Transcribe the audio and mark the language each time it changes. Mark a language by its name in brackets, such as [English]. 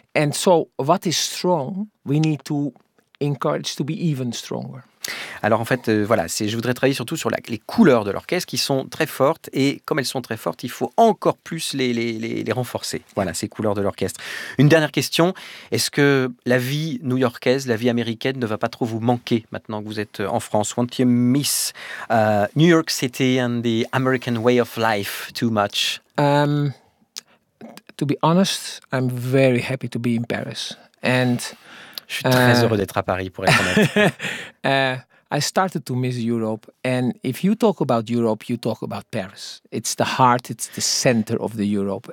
[English] And so, what is strong, we need to encourage to be even stronger. [French] Alors en fait, je voudrais travailler surtout sur les couleurs de l'orchestre qui sont très fortes, et comme elles sont très fortes, il faut encore plus les renforcer, voilà, ces couleurs de l'orchestre. Une dernière question, est-ce que la vie new-yorkaise, la vie américaine ne va pas trop vous manquer maintenant que vous êtes en France? [English] Won't you miss New York City and the American way of life too much? To be honest, I'm very happy to be in Paris. And... [French] Je suis très heureux d'être à Paris, pour être honnête. [English] I started to miss Europe. And if you talk about Europe, you talk about Paris. It's the heart, it's the center of the Europe.